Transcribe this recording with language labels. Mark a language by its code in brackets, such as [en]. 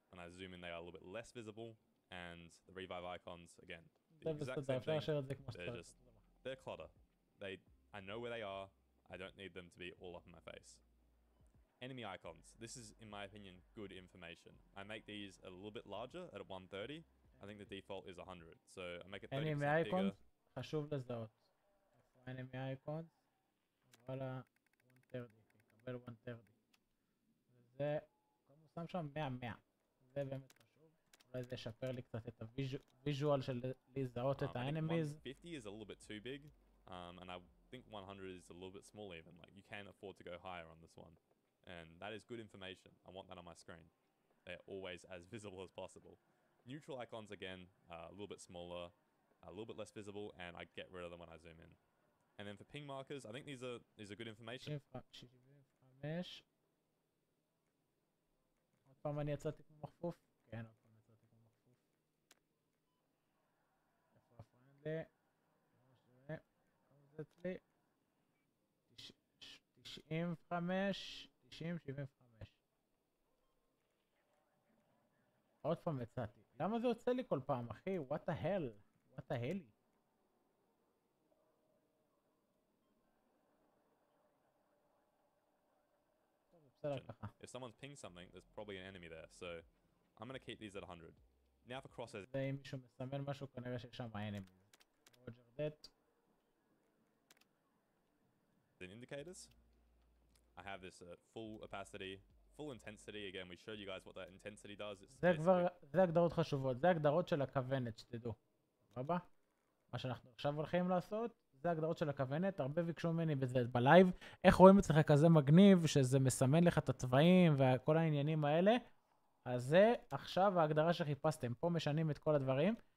[en] When I zoom in, they are a little bit less visible. And the revive icons, again, the exact same thing. They're clutter. I know where they are, I don't need them to be all up in my face. Enemy icons. This is, in my opinion, good information. I make these a little bit larger at 130. I think the default is 100. So I make it 30% enemy bigger. [he] icons, חשוב לזהות. [en] enemy icons, [he] וואלה, 130, יקבל 130. וזה, כמו שם שם 100. זה באמת חשוב. אולי זה ישפר לי קצת את הוויז'ואל של לזהות את האנימיז. [en] 150 is a little bit too big. And I think 100 is a little bit small even. Like, you can afford to go higher on this one. And that is good information. I want that on my screen. They're always as visible as possible. Neutral icons, again, a little bit smaller, a little bit less visible, and I get rid of them when I zoom in. And then for ping markers, I think these are good information. 75. [he] עוד פעם אני יצאתי כמו מחפוף? כן, עוד פעם יצאתי כמו מחפוף. איפה הפרנדלי? כמה זה אצלי? 95, 90, 75. עוד פעם יצאתי. למה זה יוצא לי כל פעם, אחי? [en] What the hell? What the hell? If someone's pinged something, there's probably an enemy there, so I'm going to keep these at 100. Now for crosshairs. [he] ואם מישהו מסמן משהו, כנראה שיש שם enemies. [en] רוג'ר דט. In indicators, I have this full opacity, full intensity. Again, we showed you guys what that intensity does. [he] זה הגדרות חשובות, זה הגדרות של הכוונת, שתדעו. סבבה? מה שאנחנו עכשיו הולכים לעשות, זה הגדרות של הכוונת. הרבה ביקשו ממני בזה בלייב. איך רואים אצלך כזה מגניב, שזה מסמן לך את הצבעים וכל העניינים האלה. אז זה עכשיו ההגדרה שחיפשתם. פה משנים את כל הדברים.